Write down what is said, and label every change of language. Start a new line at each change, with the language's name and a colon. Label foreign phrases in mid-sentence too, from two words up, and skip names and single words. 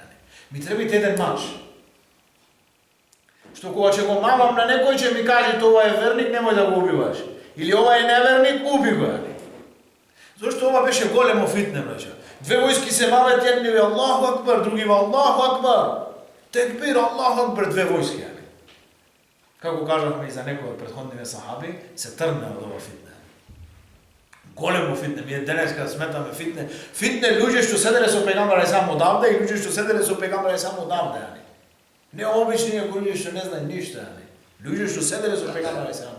Macedonian: Ми треба еден мач. Што кога ќе го мамам на некој, ќе ми каже, ова е верник, немој да го убиваш. Или ова е неверник, уби го. Зошто ова беше големо фитне, браќа. Две војски се мават, едни ви
Arabic: الله أكبر,
Macedonian: други ви
Arabic: الله أكبر.
Macedonian: Текбир,
Arabic: الله أكبر,
Macedonian: две војски. Како кажавме и за некои од претходните сахаби, се тргна од ова фитне. Големо фитне, ние денеска сметаме фитне. Фитне луѓе што седеле со пегамбар само одавде и луѓе што седеле со пегамбар само одавде. Не обични луѓе што не знаат ништо. Луѓе што седеле со пегамбар само.